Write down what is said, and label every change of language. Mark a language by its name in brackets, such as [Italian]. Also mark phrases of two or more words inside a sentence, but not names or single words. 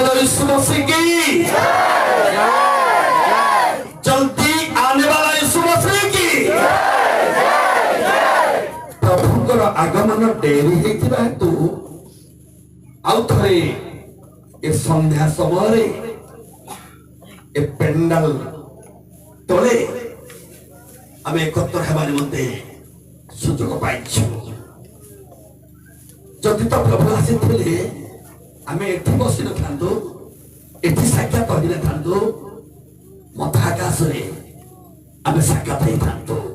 [Hindi] यीशु मसीह की, जल्दी आने वाला यीशु मसीह की। [Odia] प्रभुଙ୍କର ଆଗମନ ଡେରି ହେଇଥିବା ହେତु ଆଉ ଥରେ ଏ ସନ୍ଧ୍ୟା ସମୟରେ ଏ ପେଣ୍ଡାଲ ତଳେ ଆମେ ଏକତ୍ର ହେବା ନିମନ୍ତେ ସୁଯୋଗ ପାଇଛୁ। ଯଦି ତ ପ୍ରଭୁ ଆସିଥିଲେ ଆମେ ଏଠି ବସି ନଥାନ୍ତୁ, ଏଠି ସାକ୍ଷାତ ହୋଇନଥାନ୍ତୁ, ମହାକାଶରେ ଆମେ ସାକ୍ଷାତ ହେଇଥାନ୍ତୁ।